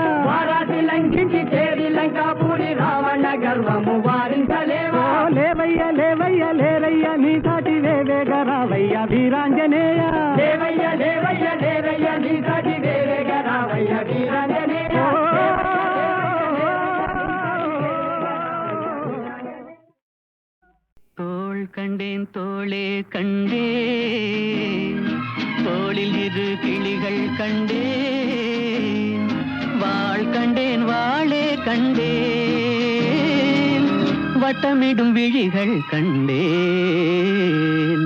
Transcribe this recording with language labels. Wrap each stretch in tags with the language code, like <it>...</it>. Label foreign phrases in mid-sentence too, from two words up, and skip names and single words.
<te>వారాటి లంఘించి చేరి లంకాపురి రావణ గర్వము వారించలేవా. లేవయ్య లేవయ్య లేరయ్య నీ సాటి వేవేగ రావయ్య వీరాంజనేయ. లేవయ్య లేవయ్య లేరయ్య నీ సాటి వేవేగ రావయ్య వీరాంజనేయ.</te> <ta>தோள் கண்டேன் தோளே கண்டேன், தோளில் இரு கிளிகள் கண்டேன். வாள் கண்டேன் வாளே கண்டேன், வட்டமிடும் விழிகள் கண்டேன்.</ta>